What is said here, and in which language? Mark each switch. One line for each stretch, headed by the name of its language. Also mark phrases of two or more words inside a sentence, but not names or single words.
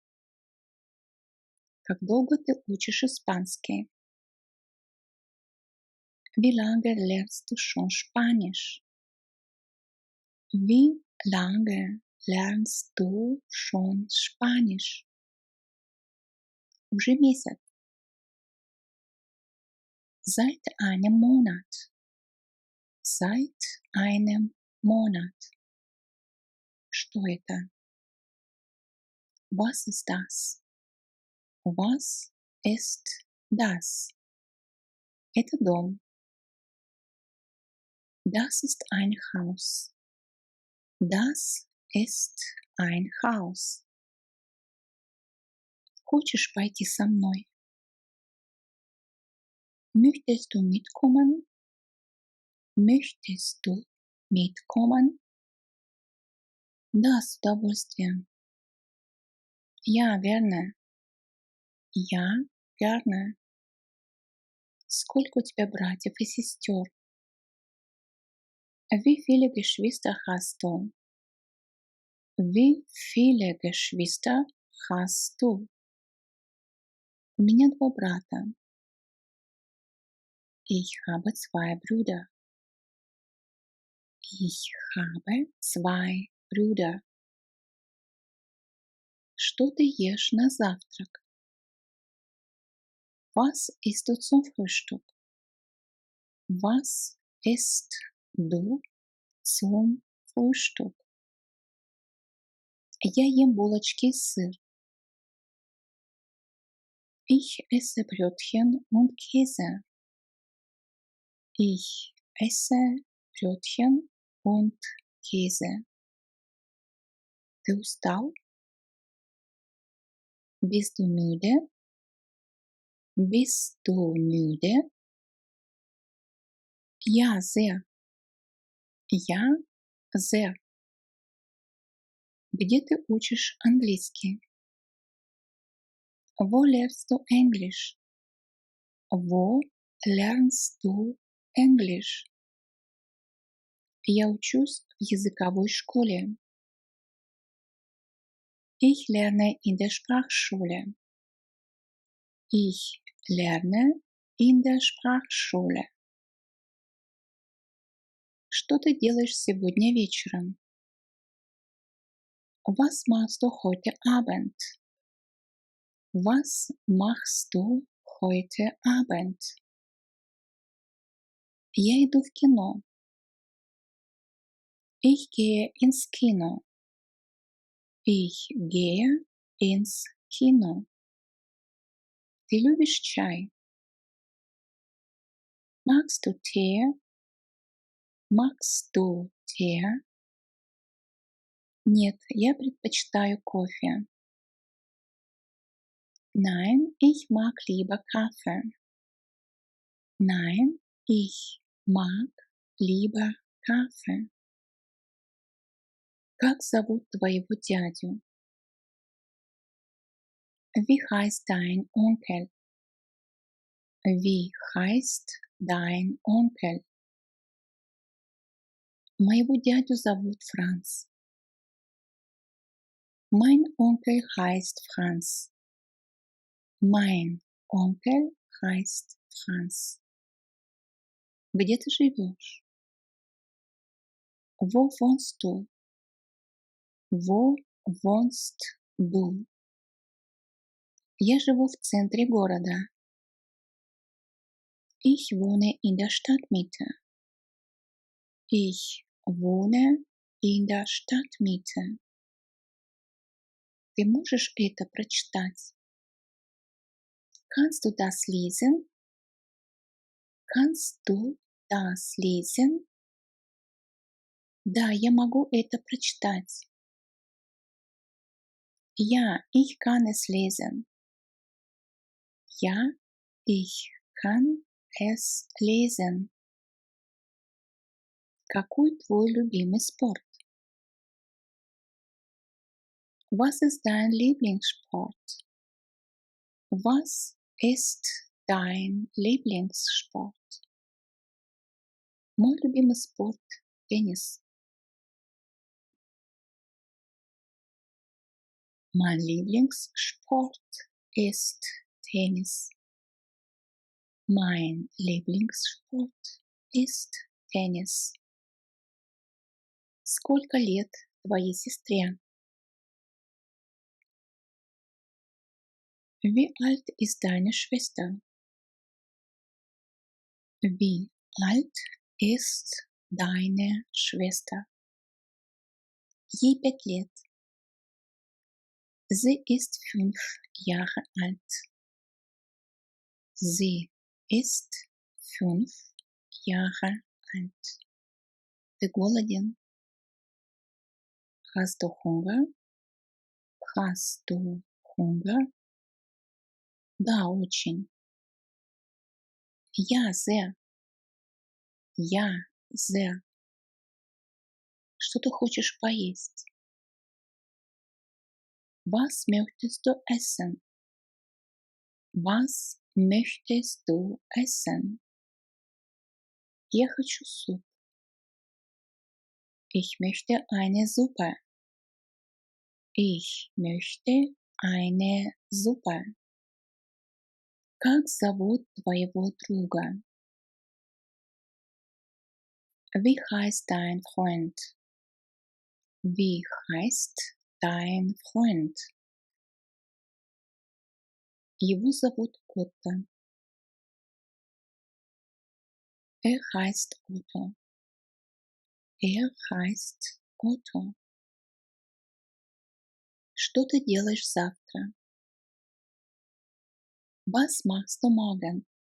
Russian: Как долго ты учишь испанский?
German: Wie lange lernst du schon Spanisch? Wie lange lernst du schon Spanisch?
Russian: Уже месяц.
German: Seit einem Monat. Seit einem Monat.
Russian: Что это?
German: Was ist das? Was ist das?
Russian: Это дом.
German: Das ist ein Haus. Das ist ein Haus.
Russian: Хочешь пойти со мной?
German: Möchtest du mitkommen? Möchtest du mitkommen?
Russian: Да, с удовольствием.
German: Ja, gerne. Ja, gerne.
Russian: Сколько у тебя братьев и сестер?
German: Wie viele Geschwister hast du? Wie viele Geschwister hast du?
Russian: У меня два брата.
German: Ich habe zwei Brüder. Ich habe zwei Brüder.
Russian: Что ты ешь на завтрак?
German: Was isst du zum Frühstück? Was isst du zum Frühstück?
Russian: Я ем булочки и сыр.
German: Ich esse Brötchen und Käse. Ich esse Brötchen und Käse.
Russian: Ты устал?
German: Bist du müde? Bist du müde? Ja, sehr. Ja, sehr.
Russian: Где ты учишь английский?
German: Wo lernst du Englisch? Wo lernst du Englisch?
Russian: Я учусь в языковой школе.
German: Ich lerne in der Sprachschule. Ich lerne in der Sprachschule.
Russian: Что ты делаешь сегодня вечером?
German: Was machst du heute Abend? Was machst du heute Abend?
Russian: Я иду в кино.
German: Ich gehe ins Kino. Ich gehe ins Kino.
Russian: Ты любишь чай?
German: Magst du Tee? Magst du Tee?
Russian: Нет, я предпочитаю кофе.
German: Nein, ich mag lieber Kaffee. Nein, ich mag lieber Kaffee.
Russian: Как зовут твоего дядю?
German: Wie heißt dein Onkel? Wie heißt dein Onkel?
Russian: Моего дядю зовут Франц.
German: Mein Onkel heißt Franz. Mein Onkel heißt Franz.
Russian: Где ты живешь?
German: Wo wohnst du? Wo wohnst du?
Russian: Я живу в центре города.
German: Ich wohne in der Stadtmitte. Ich wohne in der Stadtmitte.
Russian: Ты можешь это прочитать?
German: Kannst du das lesen? Kannst du das lesen?
Russian: Да, я могу это прочитать.
German: Ja, ich kann es lesen. Ja, ich kann es lesen.
Russian: Какой твой любимый спорт?
German: Was ist dein Lieblingssport? Was ist dein Lieblingssport?
Russian: Мой любимый спорт – теннис.
German: Mein Lieblingssport ist Tennis. Mein Lieblingssport ist Tennis.
Russian: Сколько лет твоей сестре?
German: Wie alt ist deine Schwester? Wie alt ist deine Schwester?
Russian: Ей 5 лет.
German: Sie ist 5 Jahre alt. Sie ist 5 Jahre alt.
Russian: Ты голоден?
German: Hast du Hunger? Hast du Hunger?
Russian: Да, очень.
German: Ja, sehr. Ja, sehr.
Russian: Что ты хочешь поесть?
German: Was möchtest du essen? Was möchtest du essen?
Russian: Я хочу суп.
German: Ich möchte eine Suppe. Ich möchte eine Suppe.
Russian: Как зовут твоего друга?
German: Wie heißt dein Freund? Wie heißt dein Freund?
Russian: Его зовут Отто.
German: Er heißt Otto. Er heißt Otto.
Russian: Что ты делаешь завтра?
German: Was machst du morgen?